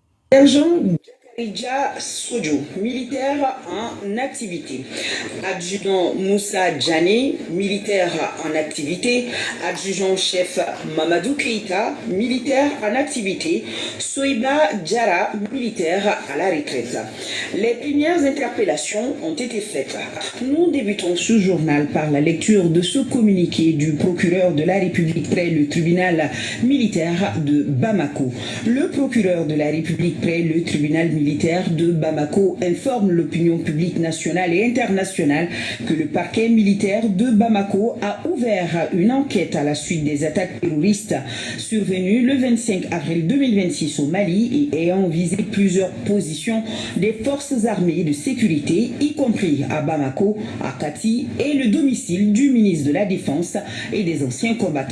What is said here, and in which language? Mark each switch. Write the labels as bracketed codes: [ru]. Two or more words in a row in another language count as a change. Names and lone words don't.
[fr] Sergent Jakarija Sojo, militaire en activité. Adjudant Moussa Djane, militaire en activité. Adjudant-chef Mamadou Keïta, militaire en activité. Soiba Djara, militaire à la retraite. Les premières interpellations ont été faites. Nous débutons ce journal par la lecture de ce communiqué du procureur de la République près le tribunal militaire de Bamako. Le procureur de la République près le tribunal militaire de Bamako informe l'opinion publique nationale et internationale que le parquet militaire de Bamako a ouvert une enquête à la suite des attaques terroristes survenues le 25 avril 2026 au Mali et ayant visé plusieurs positions des forces armées de sécurité, y compris à Bamako, à Kati et le domicile du ministre de la Défense et des anciens combattants.